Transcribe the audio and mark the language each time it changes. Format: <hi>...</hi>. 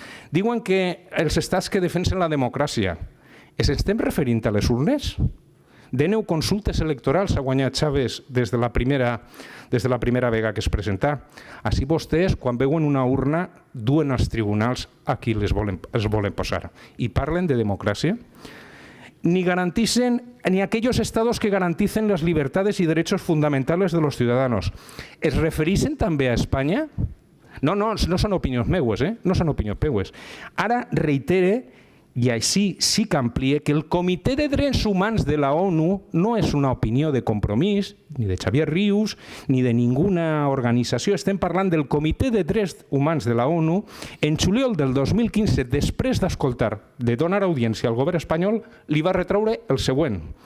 <ca>Diuen que els estats que defensen la democràcia. Ens estem referint a les urnes? 19 consultes electorals ha guanyat Chávez des de la primera vegada que es presenta. Així vostès, quan veuen una urna, duen als tribunals a qui els volen posar. I parlen de democràcia.</ca> <es>Ni aquellos estados que garanticen las libertades y derechos fundamentales de los ciudadanos.</es> <ca>¿Es refereixen també a Espanya? No són opinions meues, no són opinions meues. Ara reitere, i així sí que amplie, que el Comitè de Drets Humans de la ONU no és una opinió de Compromís, ni de Xavier Rius, ni de ninguna organització. Estem parlant del Comitè de Drets Humans de la ONU. En juliol del 2015, després d'escoltar, de donar audiència al govern espanyol, li va retraure el següent.</ca>